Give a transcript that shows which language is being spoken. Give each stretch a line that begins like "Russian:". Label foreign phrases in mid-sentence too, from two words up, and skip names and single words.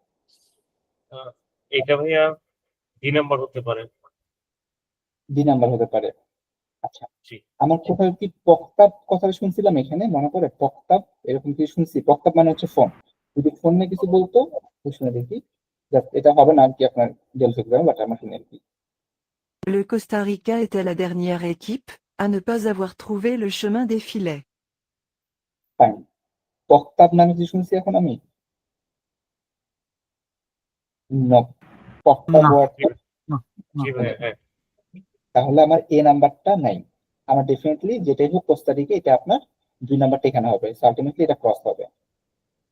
Bangla: এটা ভাইয়া 2 নাম্বার হতে পারে। 2 নাম্বার হতে পারে। আচ্ছা, জি। আমার কোথাও কি পক্তাব কথাটা শুনছিলাম এখানে, মনে করে পক্তাব এরকম কি শুনছি? পক্তাব মানে হচ্ছে ফোন, যদি ফোন নিয়ে কিছু বলতো শুনে দেখি। এটা হবে না আর কি আপনার ডেলফি এক্সামে, বাট আমার শুনে আর কি।
French: Le Costa Rica était la dernière équipe à ne pas avoir trouvé le chemin des filets.
Bangla: ফাইন, পক্তাব নামে কিছু শুনছি এখন আমি? No, পক্তাব না। ওয়ার্ডটা, জি ভাইয়া, হ্যাঁ। তাহলে আমার এ নাম্বারটা নাই। আমার ডেফিনেটলি যেটাই হোক কোস্টারিকা, এটা আপনার 2 নাম্বারটা এখানে হবে, আলটিমেটলি এটা ক্রস হবে।